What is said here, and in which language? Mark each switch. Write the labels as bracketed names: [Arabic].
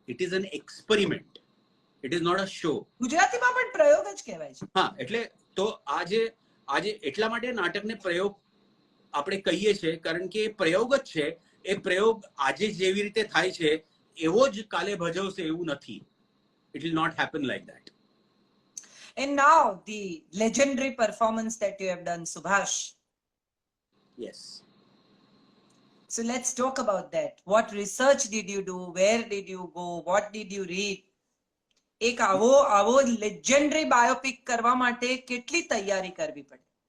[English] It is an experiment, it is not a show. [Gujarati] ગુજરાતીમાં પણ પ્રયોગ જ કહેવાય છે. હા, એટલે તો આજે એટલા માટે નાટકને પ્રયોગ આપણે કહીએ છીએ, કારણ કે એ પ્રયોગ જ છે. એ પ્રયોગ આજે જેવી રીતે થાય છે એવો જ કાલે ભજવશે એવું નથી. [English] It will not happen like that. And now the legendary performance that you have done, Subhash. Yes. So let's talk about that. What research did you do? Where did you go? What did you read? [Gujarati] એક આવો legendary biopic કરવા માટે કેટલી તૈયારી કરવી પડે?